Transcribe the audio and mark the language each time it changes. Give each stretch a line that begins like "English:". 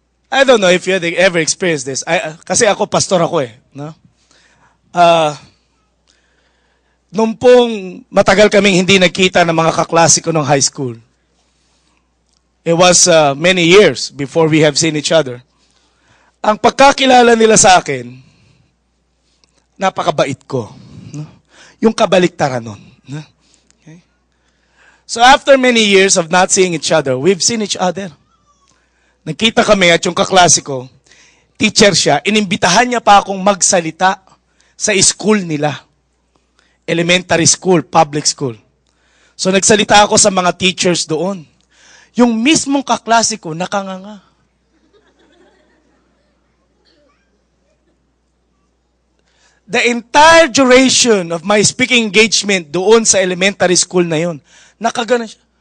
English: I don't know if you had ever experienced this.
Filipino: Kasi ako, pastor ako eh.
English: No?
Filipino: Nung pong matagal kaming hindi nagkita ng mga kaklase ko nung high school.
English: It was many years before we have seen each other.
Filipino: Ang pagkakilala nila sa akin, napakabait ko. No? Yung kabaliktaran nun. No? Okay?
English: So after many years of not seeing each other, we've seen each other.
Filipino: Nagkita kami at yung kaklase ko, teacher siya, inimbitahan niya pa akong magsalita sa school nila.
English: Elementary school, public school.
Filipino: So nagsalita ako sa mga teachers doon. Yung mismong kaklase ko, nakanganga.
English: The entire duration of my speaking engagement
Filipino: doon sa elementary school na yun, nakagana siya.